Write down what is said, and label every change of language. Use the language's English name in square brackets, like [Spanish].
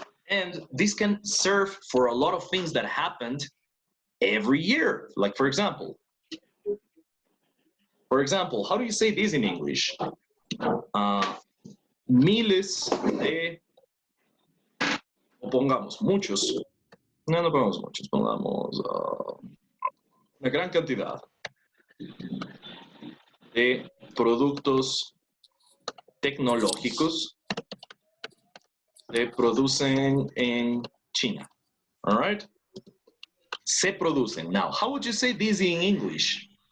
[English] And this can serve for a lot of things that happened every year. Like, for example, how do you say this in English? [Spanish] Miles de, o pongamos muchos, no pongamos muchos, pongamos una gran cantidad de productos tecnológicos se producen en China. [English] All right? [Spanish] Se producen. [English] Now, how would you say this in English?